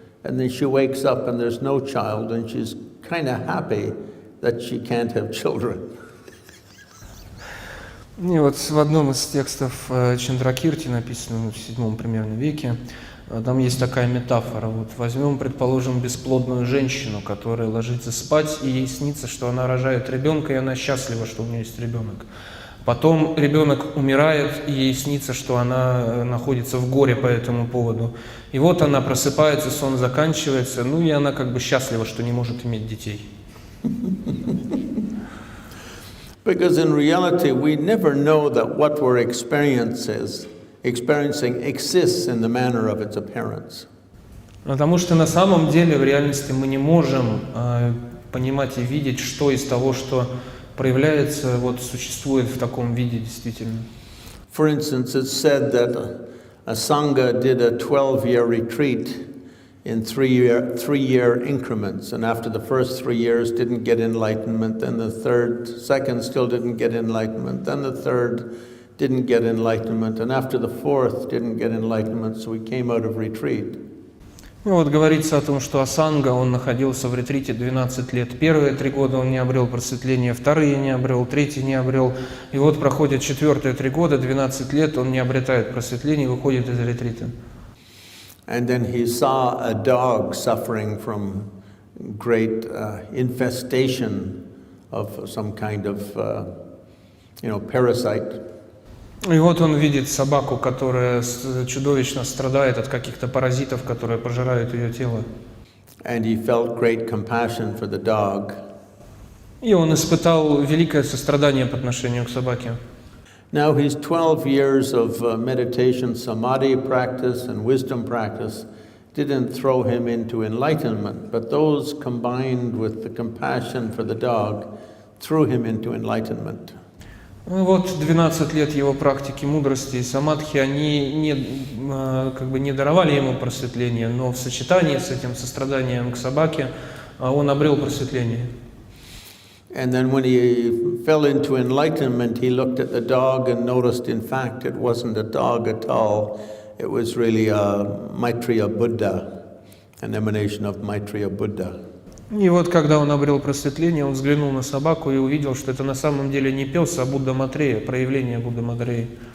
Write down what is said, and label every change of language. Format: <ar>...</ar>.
<en>And then she wakes up and there's no child, and she's kind of happy that she can't have children.</en> <ru>И вот в одном из текстов Чандракирти, написанном в VII примерно веке, там есть такая метафора. Вот возьмем, предположим, бесплодную женщину, которая ложится спать, и ей снится, что она рожает ребенка, и она счастлива, что у нее есть ребенок. Потом ребенок умирает, и ей снится, что она находится в горе по этому поводу. И вот она просыпается, сон заканчивается, ну и она как бы счастлива, что не может иметь детей.</ru> <en>Because in reality, we never know that what we're experiencing exists in the manner of its appearance.</en> <ru>Потому что на самом деле в реальности мы не можем понимать и видеть, что из того, что проявляется, вот существует в таком виде действительно.</ru> <en>For instance, it's said that a sangha did a 12-year retreat in three-year increments, and after the first 3 years didn't get enlightenment, then the second still didn't get enlightenment, then the third didn't get enlightenment, and after the fourth didn't get enlightenment, so he came out of retreat.</en> <ru>Ну вот говорится о том, что Асанга, он находился в ретрите 12 лет. Первые 3 года он не обрел просветления, вторые не обрел, третий не обрел. И вот проходит 4-е 3 года, 12 лет, он не обретает просветления и выходит из ретрита.</ru> <en>And then he saw a dog suffering from great infestation of some kind of, parasite.</en> <ru>И вот он видит собаку, которая чудовищно страдает от каких-то паразитов, которые пожирают ее тело.</ru> <en>And he felt great compassion for the dog.</en> <ru>И он испытал великое сострадание по отношению к собаке.</ru> <en>Now his 12 years of meditation, samadhi practice and wisdom practice didn't throw him into enlightenment, but those combined with the compassion for the dog threw him into enlightenment.</en> <ru>Вот 12 лет его практики мудрости и самадхи, они не даровали ему просветление, но в сочетании с этим состраданием к собаке он обрел просветление.</ru> <en>And then when he fell into enlightenment, he looked at the dog and noticed, in fact, it wasn't a dog at all. It was really a Maitreya Buddha, an emanation of Maitreya Buddha.</en> <ru>И вот когда он обрел просветление, он взглянул на собаку и увидел, что это на самом деле не пес, а Будда Матрея, проявление Будды Матреи.</ru>